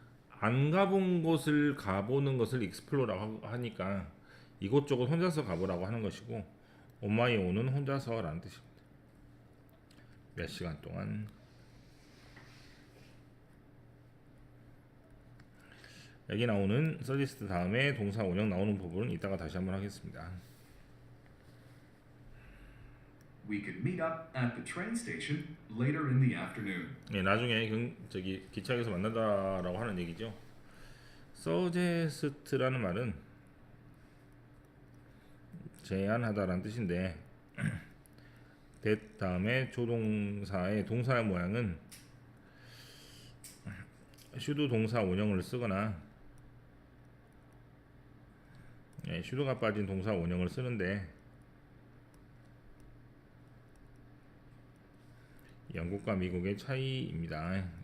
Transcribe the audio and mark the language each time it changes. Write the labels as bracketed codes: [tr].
[ko] 안 가본 곳을 가보는 것을 explore라고 하니까 이곳저곳 혼자서 가보라고 하는 것이고 [en] on my own [ko] 은 혼자서라는 뜻입니다. 몇 시간 동안 여기 나오는 suggest 다음에 동사 원형 나오는 부분은 이따가 다시 한번 하겠습니다. [en] We could meet up at the train station later in the afternoon. [ko] 네, 나중에 기차역에서 만나다라고 하는 얘기죠. suggest라는 말은 제안하다라는 뜻인데 that 다음에 조동사의 동사의 모양은 should 동사 원형을 쓰거나 should가 빠진 동사 원형을 쓰는데 영국과 미국의 차이입니다.